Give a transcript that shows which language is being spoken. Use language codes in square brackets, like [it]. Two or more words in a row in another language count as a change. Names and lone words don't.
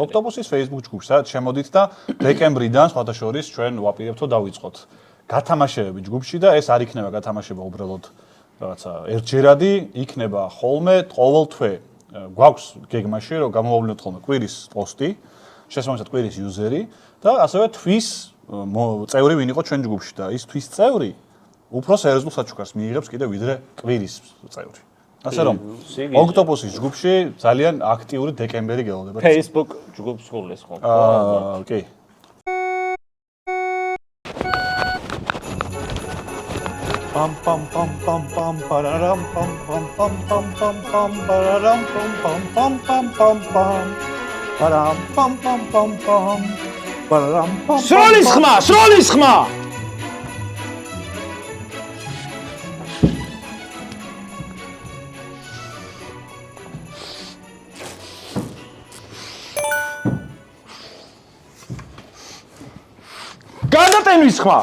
[ka] ოქტოპუსის Facebook ჯგუფში, სადაც შემოდით და დეკემბრიდან სხვათა შორის ჩვენ ვაპირებთ რომ დავიწყოთ გათამაშებები ჯგუფში და ეს არ იქნება გათამაშება უბრალოდ რაღაცა ერთჯერადი, იქნება ხოლმე ყოველ თვე გვაქვს გეგმაში რომ გამოვავლინოთ ხოლმე კვირის პოსტი, შესაბამისად კვირის იუზერი და ასევე თვის წევრი ვინ იყო ჩვენ ჯგუფში და ის თვის წევრი უფრო სერიოზულ საჩუქარს მიიღებს კიდე ვიდრე კვირის წევრი. ასე რომ ოქტოპუსის ჯგუფში ძალიან აქტიური დეკემბერი გელოდება. Facebook ჯგუფს გულეს ხო? კი. pam pam pam pam pam pararam pam pam pam pam pam pam pararam pam pam pam pam pam pam param pam pam pam pam pararam pam სროლის ხმა, სროლის ხმა. გადატენვის ხმა.